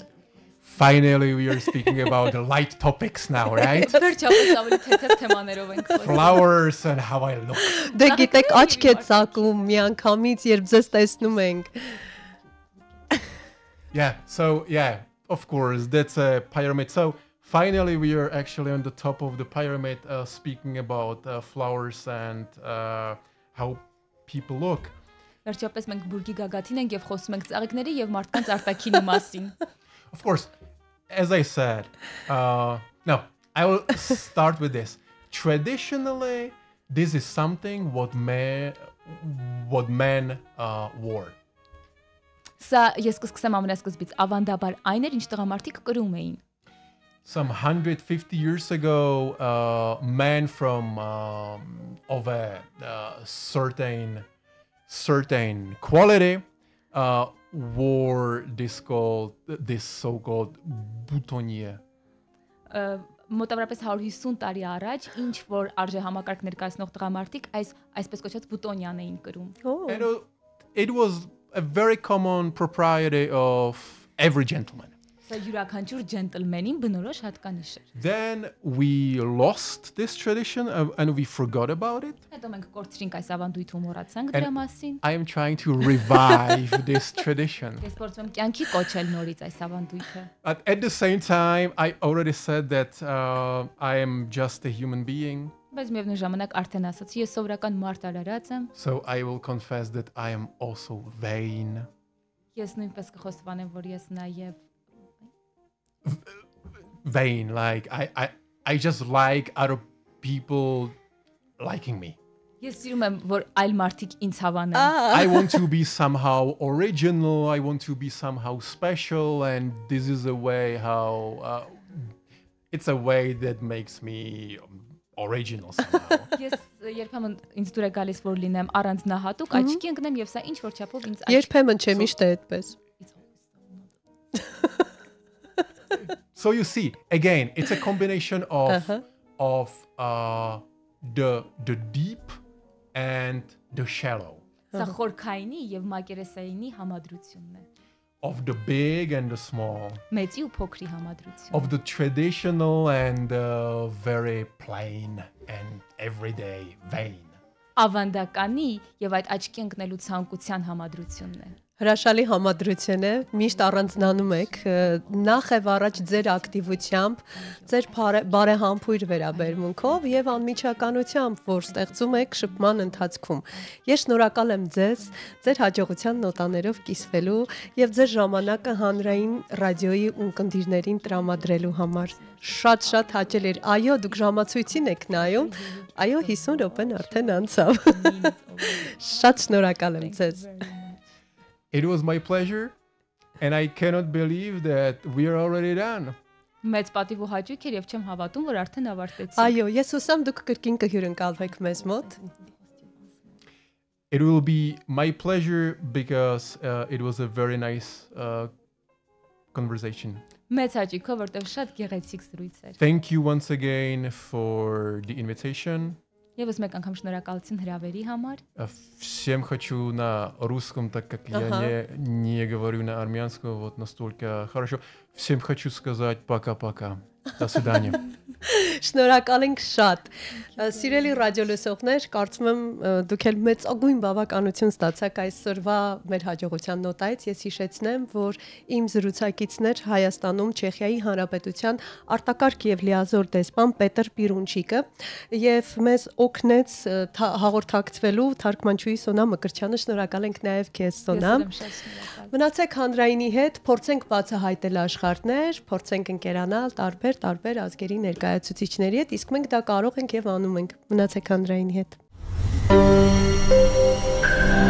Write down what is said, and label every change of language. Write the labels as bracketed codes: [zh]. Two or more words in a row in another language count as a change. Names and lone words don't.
[en] Finally, we are speaking about the light topics now, right? [hy] Վերջապես ավելի թեթև թեմաներով ենք խոսում։ [en] Flowers and how I look. [hy] Դե գիտեք, աչք է ծակում միանգամից, երբ ձեզ տեսնում ենք։ [en] Yeah, of course, that's a pyramid. So finally, we are actually on the top of the pyramid, speaking about flowers and how people look. [hy] Վերջապես մենք բուրգի գագաթին ենք եւ խոսում ենք ծաղիկների եւ մարդկանց արտաքինի մասին։ [en] Of course, as I said, no, I will start with this. Traditionally, this is something what men wore. [hy] Սա ես կսկսեմ ամենասկզբից, ավանդաբար այն էր, ինչ տղամարդիկ կրում էին։ [en] Some 150 years ago, men from of a certain quality wore this so-called boutonnière. [hy] Մոտավորապես 150 տարի առաջ ինչ որ արժե համակարգ ներկայացնող տղամարդիկ այսպես կոչված բուտոնյան էին կրում։ [en] And it was a very common propriety of every gentleman. [hy] Սա յուրաքանչյուր ջենտլմենին բնորոշ հատկանիշ էր։ [en] Then we lost this tradition and we forgot about it. [hy] Հետո մենք կորցրինք այս ավանդույթը ու մոռացանք դրա մասին։ [en] I am trying to revive this tradition. [hy] Ես փորձում եմ կյանքի կոչել նորից այս ավանդույթը։ [en] But at the same time, I already said that I am just a human being. [hy] Բայց միևնույն ժամանակ արդեն ասացի, ես սովորական մարդ արարած եմ։ [en] So I will confess that I am also vain. [hy] Ես նույնպես կխոսվանեմ, որ ես նաև [en] vain, like I just like other people liking me. [hy] Ես սիրում եմ, որ այլ մարդիկ ինձ հավանեն։ [en] I want to be somehow original, I want to be somehow special, and this is a way how it's a way that makes me original somehow. [hy] Ես երբեմն ինձ դուր է գալիս, որ լինեմ առանձնահատուկ, աչքի ընկնեմ եւ սա ինչ որ չափով ինձ Երբեմն չէ, միշտ է այդպես։ [en] So you see, again, it's a combination of the deep and the shallow. [hy] Սա խորքայինի եւ մակերեսայինի համադրությունն է։ [en] Of the big and the small. [hy] Մեծի ու փոքրի համադրություն։ [en] Of the traditional and very plain and everyday vain. [hy] Ավանդականի եւ այդ աչքի ընկնելու ցանկության համադրությունն է։ Հրաշալի համադրություն է, միշտ առանձնանում եք, նախ եւ առաջ ձեր ակտիվությամբ, ձեր բարեհամբույր վերաբերմունքով եւ անմիջականությամբ, որ ստեղծում եք շփման ընթացքում։ Ես շնորհակալ եմ ձեզ, ձեր հաջողության նոտաներով կիսվելու եւ ձեր ժամանակը հանրային ռադիոյի ունկնդիրներին տրամադրելու համար։ Շատ հաճել էր։ Այո, դուք ժամացույցին եք նայում։ Այո, 50 րոպեն արդեն անցավ։ Շատ շնորհակալ եմ ձեզ։ [en] It was my pleasure, and I cannot believe that we are already done. [hy] Մեծ պատիվ ու հաճույք էր եւ չեմ հավատում, որ արդեն ավարտեցինք։ Այո, ես հուսամ դուք կրկին կհյուրընկալվեք մեզ մոտ։ [en] It will be my pleasure because it was a very nice conversation. [hy] Մեծ հաճույքով, որտեղ շատ գեղեցիկ զրույց էր։ [en] Thank you once again for the invitation. [hy] Եվս մեկ անգամ շնորհակալություն храбերի համար։ [ru] Всем хочу на русском, так как я не говорю на армянском, вот настолько хорошо. Всем хочу сказать пока-пока. До свидания. [hy] Շնորհակալ ենք շատ։ Սիրելի ռադիոլսողներ, կարծում եմ դուք էլ մեծագույն բավականություն ստացաք այսօրվա մեր հաջողության նոտայից։ Ես հիշեցնեմ, որ իմ զրուցակիցներ Հայաստանում Չեխիայի Հանրապետության արտակարգ եւ լիազոր դեսպան Պետր Պիրունչիկը եւ մեզ օգնեց հաղորդակցվելու թարգմանչուհի Սոնա Մկրտչյանը։ Շնորհակալ ենք նաեւ քեզ, Սոնա։ Մնացեք հանրայինի հետ, փորձենք բացահայտել աշխարհներ, փորձենք ընկերանալ տարբեր ազգերի ներկայացուցիչների հետ, իսկ մենք դա կարող ենք եւ անում ենք։ Մնացեք հանրայինի հետ։